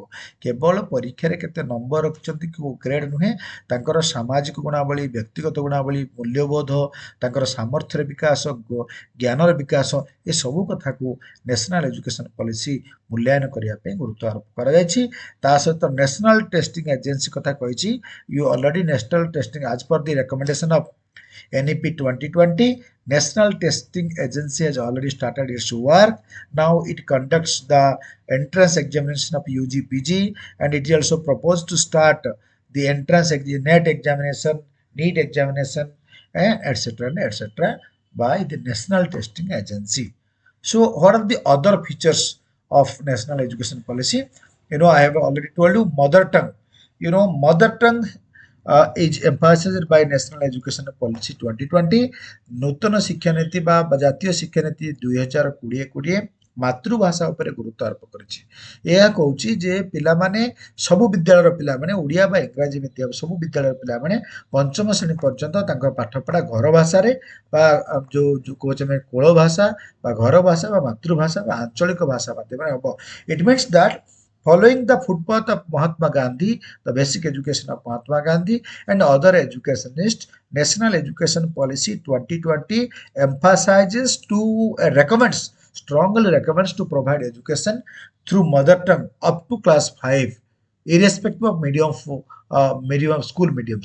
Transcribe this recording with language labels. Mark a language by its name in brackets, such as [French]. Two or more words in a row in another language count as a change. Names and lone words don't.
[Odia] କେବଳ ପରୀକ୍ଷାରେ କେତେ ନମ୍ବର ରଖିଛନ୍ତି କେଉଁ ଗ୍ରେଡ୍ ନୁହେଁ, ତାଙ୍କର ସାମାଜିକ ଗୁଣାବଳୀ, ବ୍ୟକ୍ତିଗତ ଗୁଣାବଳୀ, ମୂଲ୍ୟବୋଧ, ତାଙ୍କର ସାମର୍ଥ୍ୟର ବିକାଶ, ଜ୍ଞାନର ବିକାଶ, ଏସବୁ କଥାକୁ ନ୍ୟାସନାଲ ଏଜୁକେସନ ପଲିସି ମୂଲ୍ୟାୟନ କରିବା ପାଇଁ ଗୁରୁତ୍ୱ ଆରୋପ କରାଯାଇଛି। ତା ସହିତ ନ୍ୟାସନାଲ ଟେଷ୍ଟିଂ ଏଜେନ୍ସି କଥା କହିଛି। [English] You already National Testing as per the recommendation of NEP 2020, National Testing Agency has already started its work. Now it conducts the entrance examination of UG, PG, and it is also proposed to start the entrance NET examination, NEET examination, and etc. by the National Testing Agency. So, what are the other features of National Education Policy? I have already told you mother tongue. Mother tongue is emphasized by National Education Policy 2020, [Odia] ନୂତନ ଶିକ୍ଷାନୀତି ବା ଜାତୀୟ ଶିକ୍ଷାନୀତି 2020 ମାତୃଭାଷା ଉପରେ ଗୁରୁତ୍ୱ ଆରୋପ କରିଛି। ଏହା କହୁଛି ଯେ ପିଲାମାନେ, ସବୁ ବିଦ୍ୟାଳୟର ପିଲାମାନେ, ଓଡ଼ିଆ ବା ଇଂରାଜୀ ମିଡ଼ିୟମ ସବୁ ବିଦ୍ୟାଳୟର ପିଲାମାନେ ପଞ୍ଚମ ଶ୍ରେଣୀ ପର୍ଯ୍ୟନ୍ତ ତାଙ୍କର ପାଠପଢ଼ା ଘର ଭାଷାରେ ବା ଯୋଉ କହୁଛେ ଆମେ କୋଳ ଭାଷା ବା ଘର ଭାଷା ବା ମାତୃଭାଷା ବା ଆଞ୍ଚଳିକ ଭାଷା ମାଧ୍ୟମରେ ହେବ। [English] It means that following the footpath of Mahatma Gandhi, the basic education of Mahatma Gandhi and other educationists, National Education Policy 2020 emphasizes to strongly recommends to provide education through mother tongue up to class 5, irrespective of medium school medium.